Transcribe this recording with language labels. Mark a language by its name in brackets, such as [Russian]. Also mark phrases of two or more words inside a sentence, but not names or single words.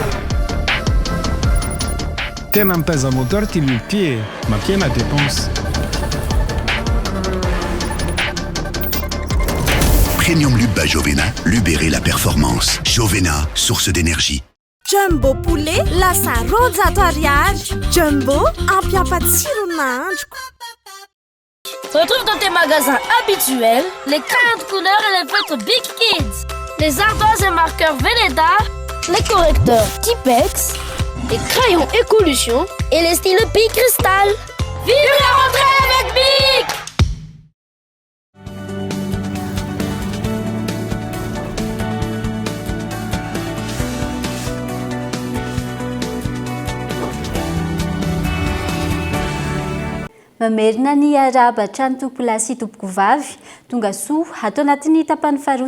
[Malagasy] Tena mitaiza moteur ty lupie, mampiena dépense. [French] Premium Lube Jovena, Lubéré la performance. Jovena, source d'énergie. [Malagasy] Jumbo poulet, lasa rojato ariary. Jumbo, ampiampatsiro nandroko. [French] Retrouve dans tes magasins habituels les 40 couleurs et les feutres Big Kids, les ardoises et marqueurs Velleda, les correcteurs Tipex, les crayons Écolution et les stylos Big Crystal. Vive la rentrée avec Big! [Malagasy] Mamerina ny arabatra ny tompo lahy sy tompoko vavy tonga soa atao anatin'ny tapany faharoa